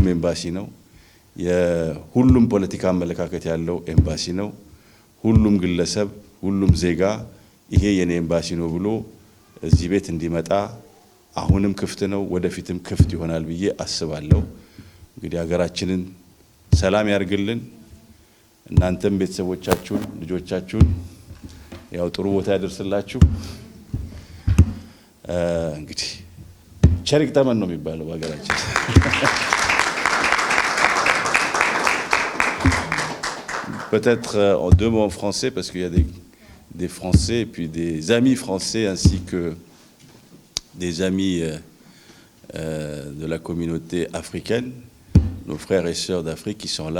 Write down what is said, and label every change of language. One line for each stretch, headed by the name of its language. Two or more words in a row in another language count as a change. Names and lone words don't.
Amharic: ኤምባሲ ነው። የሁሉም ፖለቲካ አመለካከት ያለው ኤምባሲ ነው። ሁሉም ግለሰብ ሁሉም ዜጋ ይሄ የኔ ኤምባሲ ነው ብሎ እዚህ ቤት እንዲመጣ አሁንም ክፍት ነው፣ ወደፊትም ክፍት ይሆናል ብዬ አስባለሁ። እንግዲህ ሀገራችንን ሰላም ያርግልን። እናንተም ቤተሰቦቻችሁን ልጆቻችሁን ያው ጥሩ ቦታ ያደርስላችሁ። እንግዲህ ቸሪክ ተመን ነው የሚባለው በሀገራችን።
French: Peut-être en deux mots en français parce qu'il y a des Français et puis des amis français ainsi que des amis de la communauté africaine, nos frères et sœurs d'Afrique qui sont là.